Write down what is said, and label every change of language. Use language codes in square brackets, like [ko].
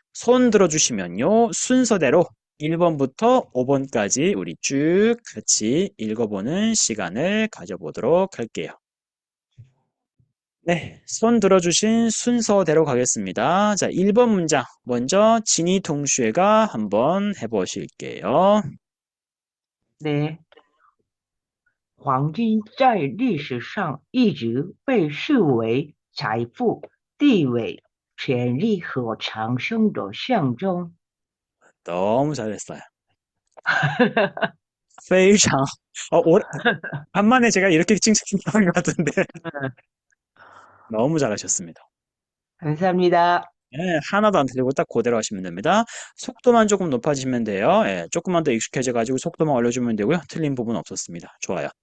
[ko] 손 들어주시면요. 순서대로 1번부터 5번까지 우리 쭉 같이 읽어보는 시간을 가져보도록 할게요. 네, 손 들어주신 순서대로 가겠습니다. 자, 1번 문장 먼저 진이 동슈가 한번 해보실게요. 네. [zh] 黄金在历史上一直被视为财富、地位、权力和长生的象征。 [ko] 너무 잘했어요. [zh] 非常, [ko] 간만에 제가 이렇게 칭찬한 것 같은데 너무 잘하셨습니다. 감사합니다. 예, 하나도 안 틀리고 딱 그대로 하시면 됩니다. 속도만 조금 높아지면 돼요. 예, 조금만 더 익숙해져가지고 속도만 올려주면 되고요. 틀린 부분 없었습니다. 좋아요.